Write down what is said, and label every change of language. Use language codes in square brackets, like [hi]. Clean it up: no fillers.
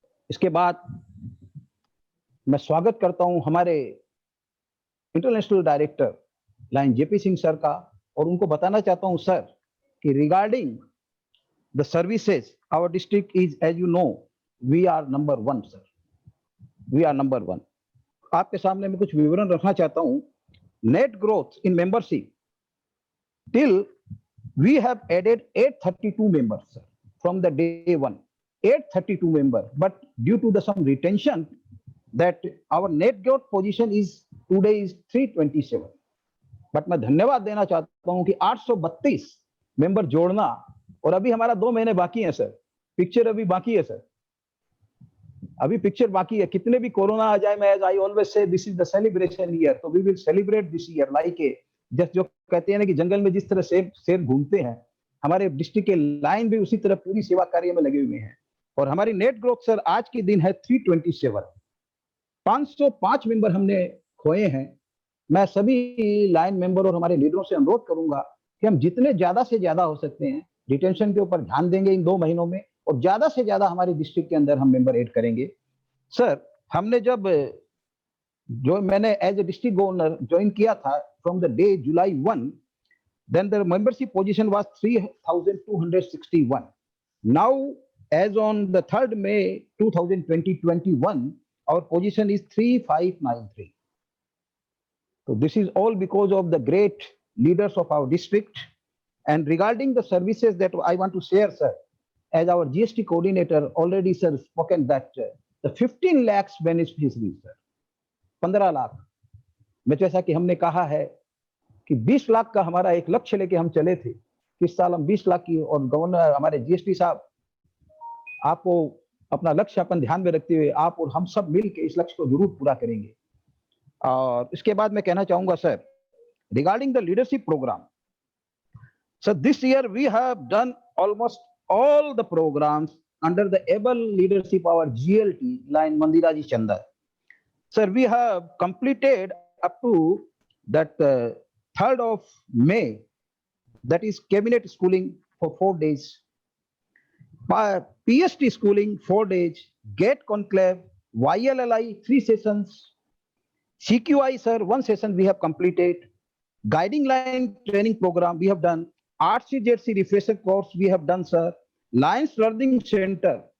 [hi] इसके बाद मैं स्वागत करता हूँ हमारे international director line JP Singh sir का, और उनको बताना चाहता हूँ सर कि [en] regarding the services our district is, as you know, we are number 1 [hi] sir, we are number 1। आपके सामने मैं कुछ विवरण रखना चाहता हूँ। [en] Net growth in membership till we have added 832 members sir, from the day 1, 832 members, but due to the some retention that our net growth position is today is 327। [hi] But मैं धन्यवाद देना चाहता हूं कि 832 मेंबर जोड़ना, और अभी हमारा 2 महीने बाकी है सर, पिक्चर अभी बाकी है सर, अभी पिक्चर बाकी है। कितने भी कोरोना आ जाए, मैं [en] I always say this is the celebration year, तो we will celebrate this year like a just, [hi] जो कहते हैं ना कि जंगल में जिस तरह शेर घूमते हैं, हमारे डिस्ट्रिक्ट के लाइन भी उसी तरह पूरी सेवा कार्य में लगे हुए हैं। और हमारी नेट ग्रोथ सर आज के दिन है 327। 505 मेंबर हमने खोए हैं। मैं सभी लाइन मेंबर और हमारे लीडरों से अनुरोध करूंगा कि हम जितने ज्यादा से ज्यादा हो सकते हैं रिटेंशन के ऊपर ध्यान देंगे इन 2 महीनों में, और ज्यादा से ज्यादा हमारे डिस्ट्रिक्ट के अंदर हम मेंबर ऐड करेंगे। सर हमने जब जो मैंने [en] as a district governor join [hi] किया था [en] From the day July 1, then the membership position was 3261। now as on the 3rd May 2021 our position is 3593। so this is all because of the great leaders of our district। and regarding the services that I want to share sir, as our GST coordinator already sir spoken that the 15 lakhs beneficiaries sir, [hi] 15 lakh में, जैसा कि हमने कहा है कि 20 लाख का हमारा एक लक्ष्य लेके हम चले थे कि इस साल हम 20 लाख की, और गवर्नर हमारे GST साहब आपको अपना लक्ष्य अपन ध्यान में रखते हुए आप और हम सब मिल के इस लक्ष्य को जरूर पूरा करेंगे। और इसके बाद मैं कहना चाहूंगा sir [en] Regarding the leadership program, sir this year we have done almost all the programs under the able leadership our GLT lion Mandira ji Chanda. Sir, we have completed up to that 3rd of May, that is cabinet schooling for 4 days, PST schooling 4 days, GATE conclave, YLLI 3 sessions, CQI sir 1 session we have completed, guiding line training program we have done, RCJC refresher course we have done sir, Lions Learning Center.